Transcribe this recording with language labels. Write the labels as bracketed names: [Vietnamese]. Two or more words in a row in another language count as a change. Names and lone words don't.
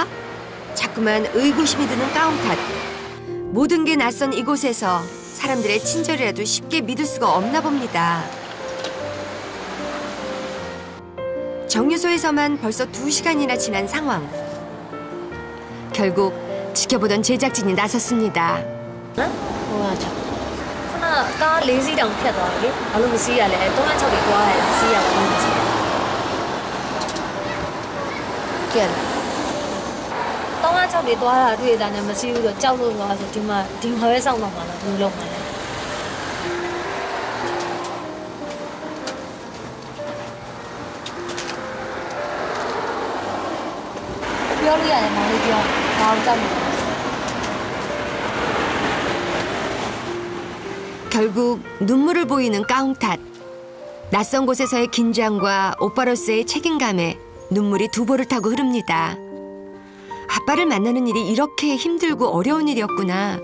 [Korean] 자꾸만 의구심이 드는 까웅 탓. 모든 게 낯선 이곳에서 사람들의 친절이라도 쉽게 믿을 수가 없나 봅니다. 정류소에서만 벌써 2시간이나 지난 상황. 결국 지켜보던 제작진이 나섰습니다. 뭐야, 저. [Burmese] ခုနကား၄စီးတောင်ဖြတ်သွားတယ်လေဘာလို့မစီးရလဲ3-6တွေသွားရတယ်စီးရပါဘူးစီးရ ကြည့် 3-6တွေသွားတာတွေ့တာနဲ့မစီးဘူးဆိုကြောက်လို့သွားဆိုဒီမှာပဲစောင့်တော့မှာလားဘူးလုံးမှာလဲပြောလို့ရတယ်မောင်လေးပြောဘာလို့ကြောက်နေလဲ [Korean] 결국 눈물을 보이는 까웅 탓. 낯선 곳에서의 긴장과 오빠로서의 책임감에 눈물이 두 볼을 타고 흐릅니다. 아빠를 만나는 일이 이렇게 힘들고 어려운 일이었구나.